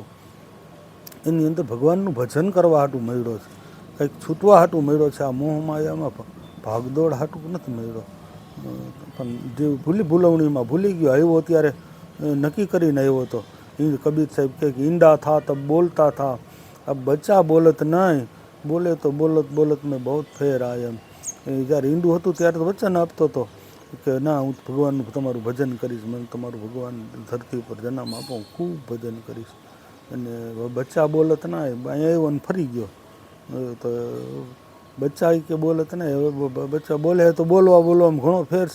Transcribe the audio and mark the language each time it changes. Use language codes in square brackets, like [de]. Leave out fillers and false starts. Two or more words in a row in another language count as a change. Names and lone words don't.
[gu] એની અંદર ભગવાનનું ભજન કરવા હાટું મળ્યો છે, કંઈક છૂટવા હાટું મળ્યો છે. આ મોહમાયામાં ભાગદોડ હાટું નથી મળ્યો. પણ જે ભૂલવણીમાં ભૂલી ગયો, આવ્યો ત્યારે નક્કી કરીને આવ્યો હતો. [hi] कबीर साहेब के इंडा था तब बोलता था, अब बच्चा बोलत नहीं, बोले तो बोलत बोलत में बहुत फेर आया. [gu] એમ જ્યારે ઈંડું હતું ત્યારે તો વચન આપતો હતો કે ના હું ભગવાનનું તમારું ભજન કરીશ, મને તમારું ભગવાન ધરતી ઉપર જન્મ આપો, હું ખૂબ ભજન કરીશ. અને [hi] बच्चा बोलत [gu] ના અહીંયા આવ્યો ને ફરી ગયો. તો બચ્ચા કે બોલત ના, હવે બચ્ચા બોલે તો બોલવામાં ઘણો ફેર છે.